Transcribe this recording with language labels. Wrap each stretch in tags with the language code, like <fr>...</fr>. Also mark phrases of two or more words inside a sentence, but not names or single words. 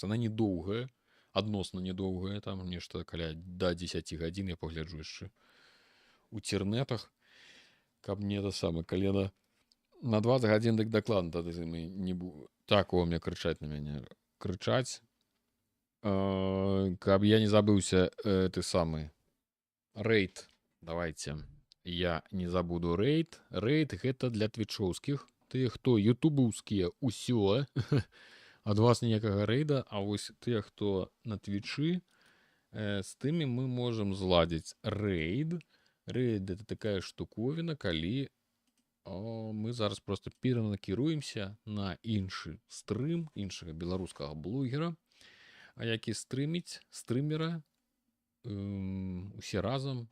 <be>Она недоўгая, адносна недоўгая, там нешта каля да 10 гадзін, я пагляджу яшчэ у цірнетах, каб не это самае, калена на 20 гадзін, дык дакладна тады мы не будем. Так, о, мне крычаць на мяне. Крычаць. Каб я не забыўся, ты самы. Рейд. Давайте. Я не забуду рейд. Рейд гэта для твічоўскіх. Тыя, хто ютубаўскія, усё. Ад вас ніякага рейда, а вось тыя, хто на твічы, з тымі мы можам зладзіць рейд. Рейд</be> <ru>это такая</ru> <be>штуковіна, калі мы зараз просто перанакіруемся на іншы стрым, іншага беларускага блогера, які стрыміць стрымера усе разам.</be>